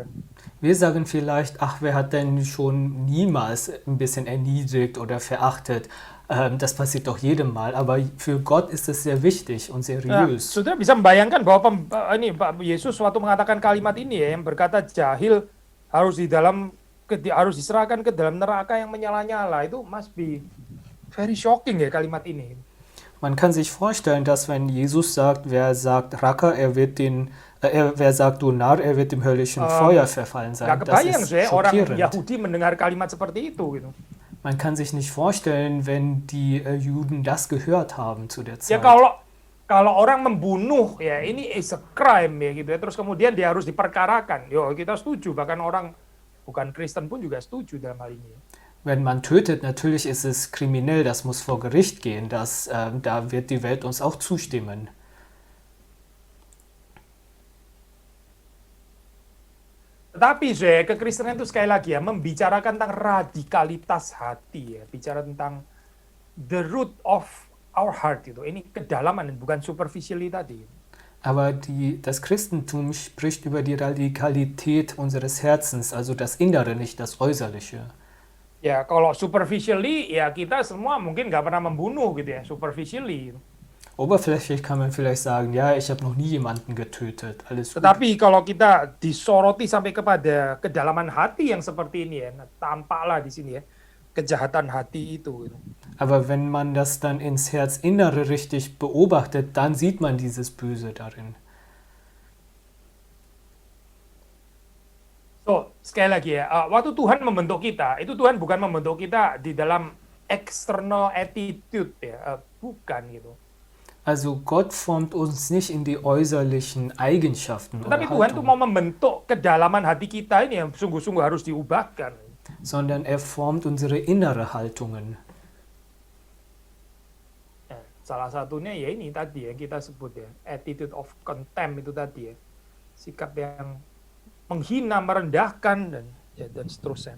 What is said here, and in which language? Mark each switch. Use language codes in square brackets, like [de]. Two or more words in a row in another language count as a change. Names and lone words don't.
[de] Wir sagen vielleicht, ach, wer hat denn schon niemals ein bisschen erniedrigt oder verachtet? Das passiert doch jedem Mal, aber für Gott ist es sehr wichtig und [id] Nah, [de] seriös. [id] saudara bisa membayangkan bahwa ini Pak Yesus waktu mengatakan kalimat ini ya, yang berkata jahil harus harus diserahkan ke dalam neraka yang menyala-nyala, itu [en] must be very shocking [id] ya kalimat ini. [de] Man kann sich vorstellen, dass wenn Jesus sagt, wer sagt Racker, wer sagt du Narr, er wird dem höllischen Feuer verfallen sein. [id] Nggak [de] Das [id] kebayang [de] ist [id] saya orang [de] schockierend. [id] Yahudi mendengar kalimat seperti itu gitu. [de] Man kann sich nicht vorstellen, wenn die Juden das gehört haben zu der [id] Ya [de] Zeit. [id] kalau orang membunuh ya ini [en] is a crime [id] ya gitu ya, terus kemudian dia harus diperkarakan. Yo, kita setuju, bahkan orang bukan Kristen pun juga setuju dalam hal ini. [de] Wenn man tötet, natürlich ist es kriminell, das muss vor Gericht gehen, da wird die Welt uns auch zustimmen. [id] Tetapi saya kekristenan itu sekali lagi ya membicarakan tentang radikalitas hati ya, bicara tentang [en] the root of our heart [id] itu. Ini kedalaman bukan superficially tadi. [de] Aber das Christentum spricht über die Radikalität unseres Herzens, also das Innere, nicht das Äußerliche. [id] Ya kalau superficially ya kita semua mungkin nggak pernah membunuh gitu ya, superficially. [de] Oberflächlich kann man vielleicht sagen, ja, ich habe noch nie jemanden getötet, alles gut. [id] Tetapi kalau kita disoroti sampai kepada kedalaman hati yang seperti ini ya, tampaklah di sini ya kejahatan hati itu. Gitu. [de] Aber wenn man das dann ins Herzinnere richtig beobachtet, dann sieht man dieses Böse darin. [id] So, sekali lagi ya, waktu Tuhan membentuk kita, itu Tuhan bukan membentuk kita di dalam [en] external attitude [id] ya, bukan gitu. [de] Also Gott formt uns nicht in die äußerlichen Eigenschaften oder [id] Tapi Tuhan tuh [de] Haltungen, [id] mau membentuk kedalaman hati kita ini yang sungguh-sungguh harus diubahkan. [de] sondern er formt unsere innere Haltungen. [id] Nah, salah satunya ya ini tadi yang kita sebut ya, [en] attitude of contempt [id] itu tadi ya, sikap yang menghina, merendahkan dan seterusnya.